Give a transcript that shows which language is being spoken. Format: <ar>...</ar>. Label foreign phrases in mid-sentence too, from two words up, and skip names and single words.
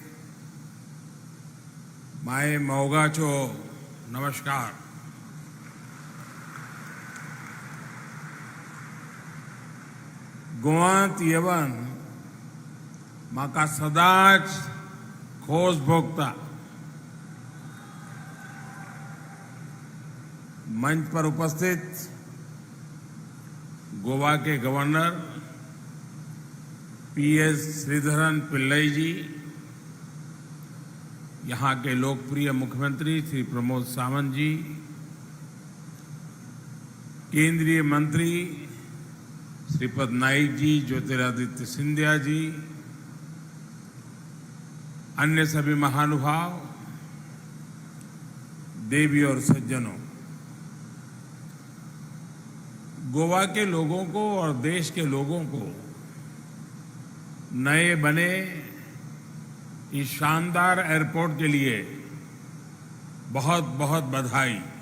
<kok>माय मोगाचो नमस्कार। गोवांत येवन म्हाका सदांच खोस भोगता।</kok> <hi>मंच पर उपस्थित गोवा के गवर्नर PS श्रीधरन पिल्लई जी, यहाँ के लोकप्रिय मुख्यमंत्री श्री प्रमोद सावंत जी, केंद्रीय मंत्री श्रीपद नाइक जी, ज्योतिरादित्य सिंधिया जी, अन्य सभी महानुभाव, देवी और सज्जनों, गोवा के लोगों को और देश के लोगों को नए बने इस शानदार एयरपोर्ट के लिए बहुत बहुत बधाई।</hi>